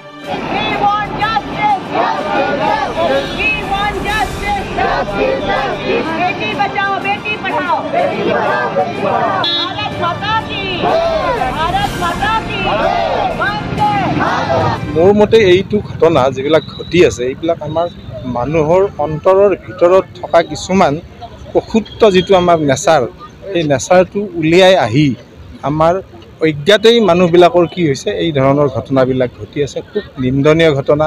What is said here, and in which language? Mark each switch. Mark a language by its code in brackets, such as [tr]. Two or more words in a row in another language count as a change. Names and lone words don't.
[en] We want justice. We want justice. [hi] बेटी बचाओ बेटी पढ़ाओ। भारत माता की वंदे मातरम। [as] মোৰ মতে এইটো ঘটনা যিবিলাক ঘটি আছে এইবিলাক আমাৰ মানুহৰ অন্তৰৰ ভিতৰত থকা কিছুমান অশুদ্ধ যিটো আমাৰ নেচাৰ এই নেচাৰটো উলিয়াই আহি আমাৰ অজ্ঞাতেই মানুহবিলাকৰ কি হৈছে এই ধৰণৰ ঘটনাবিলাক ঘটি আছে। খুব নিন্দনীয় ঘটনা।